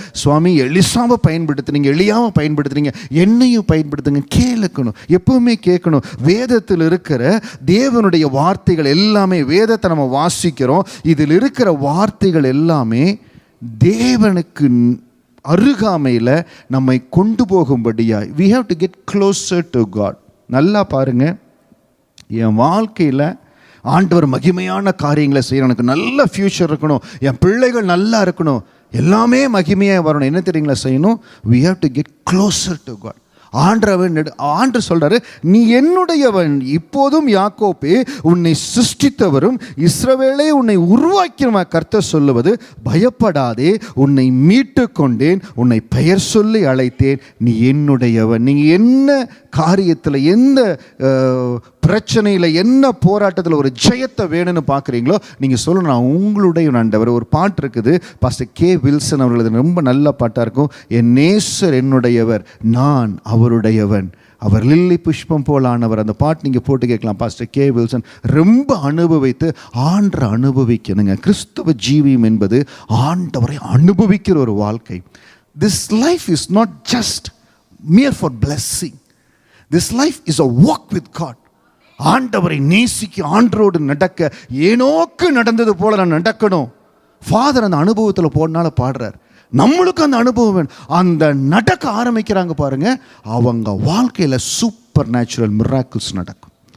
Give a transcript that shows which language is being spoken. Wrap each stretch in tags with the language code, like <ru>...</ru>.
<ta>சுவாமி, எலிசாவை பயன்படுத்துனீங்க, எலியாவை பயன்படுத்துனீங்க, என்னையும் பயன்படுத்துங்க. கேட்கணும், எப்பவுமே கேட்கணும். வேதத்தில் இருக்கிற தேவனுடைய வார்த்தைகள் எல்லாமே, வேதத்தை நம்ம வாசிக்கிறோம், இதில் இருக்கிற வார்த்தைகள் எல்லாமே தேவனுக்கு அருகாமையில் நம்மை கொண்டு போகும்படியா.</ta> <en>we have to get closer to God.</en> <ta>நல்லா பாருங்க, என் வாழ்க்கையில் ஆண்டவர் மகிமையான காரியங்களை செய்யணும், எனக்கு நல்ல ஃபியூச்சர் இருக்கணும், என் பிள்ளைகள் நல்லா இருக்கணும், எல்லாமே மகிமையாக வரணும். என்ன தெரியுங்களா செய்யணும்?</ta> <en>we have to get closer to God.</en> <ta>ஆண்டவர் சொல்றாரு, நீ என்னுடையவன், இப்போதும் யாக்கோபே உன்னை சிருஷ்டித்தவரும் இஸ்ரவேலே உன்னை உருவாக்கின கர்த்தர் சொல்லுவது, பயப்படாதே, உன்னை மீட்டு கொண்டேன், உன்னை பெயர் சொல்லி அழைத்தேன், நீ என்னுடையவன். நீ என்ன காரியத்தில், எந்த பிரச்சனையில், என்ன போராட்டத்தில் ஒரு ஜெயத்தை வேணும்னு பார்க்குறீங்களோ நீங்கள் சொல்லணும், நான் உங்களுடைய ஆண்டவர். ஒரு பாட்டு இருக்குது, பாஸ்டர் கே வில்சன் அவர்களது, ரொம்ப நல்ல பாட்டாக இருக்கும். என் நேசர் என்னுடையவர், நான் அவருடையவன், அவர் லில்லி புஷ்பம் போலானவர். அந்த பாட்டு நீங்கள் போட்டு கேட்கலாம். பாஸ்டர் கே வில்சன் ரொம்ப அனுபவித்து ஆண்டரை அனுபவிக்கணுங்க. கிறிஸ்துவ ஜீவியம் என்பது ஆண்டவரை அனுபவிக்கிற ஒரு வாழ்க்கை.</ta> <en>This life is not just mere for blessing. This life is a walk with God.</en> <ta>ஆண்டவரை நேசிக்க, ஆண்டரோடு நடக்க, ஏனோக்கு நடந்தது போல நான் நடக்கணும். ஃபாதர் அந்த அனுபவத்தில் போனால பாடுறார். நம்மளுக்கு அந்த அனுபவம், அந்த நடக்க ஆரம்பிக்கிறாங்க பாருங்க, அவங்க வாழ்க்கையில் சூப்பர் நேச்சுரல் மிராக்கிள்ஸ் நடக்கும்.</ta>